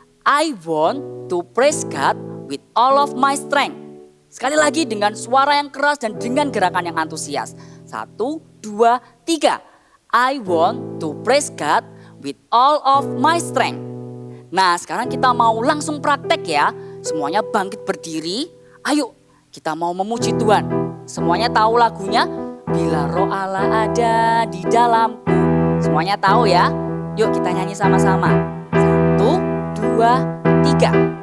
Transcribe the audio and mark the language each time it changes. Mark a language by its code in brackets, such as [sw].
[en] I want to praise God with all of my strength. [id] Sekali lagi dengan suara yang keras dan dengan gerakan yang antusias. 1, 2, 3. [en] I want to praise God with all of my strength. [id] Nah sekarang kita mau langsung praktek ya. Semuanya bangkit berdiri. Ayo kita mau memuji Tuhan. Semuanya tahu lagunya. bila Roh Allah ada di dalamku. Semuanya tahu ya? Yuk kita nyanyi sama-sama. 1, 2, 3.